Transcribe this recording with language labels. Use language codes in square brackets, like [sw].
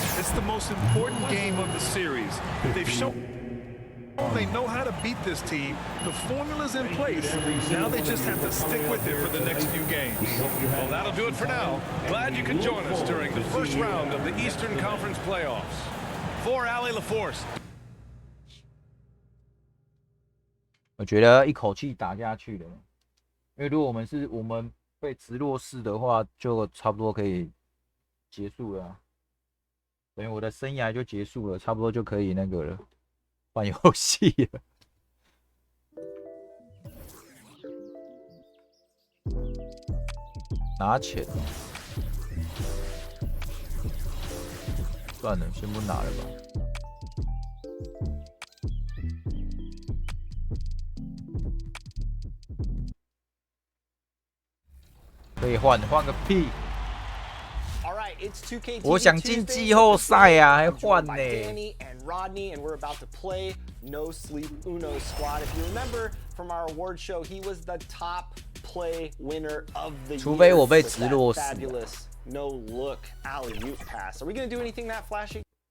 [en] It's the most important game of the series. They've shown they know how to beat this team. The formula's in place. Now they just have to stick with it for the next few games. Well, that'll do it for now. Glad you could join us during the first round of the Eastern Conference playoffs. For Allie LaForce. [zh] 我觉得一口气打下去了，因为如果我们被直落式的话，就差不多可以结束了，等于我的生涯就结束了，差不多就可以那个了，换游戏了。拿钱，算了，先不拿了吧。可以换个屁！ [en] All right, it's 2K23 [zh] 我想进季后赛啊，还换呢。 [en] Danny and Rodney, and we're about to play No Sleep Uno Squad. If you remember from our award show, he was the top play winner of the year. [zh] 除非我被直落死。 [en] Fabulous no look alley-oop pass. Are we gonna do anything that flashy?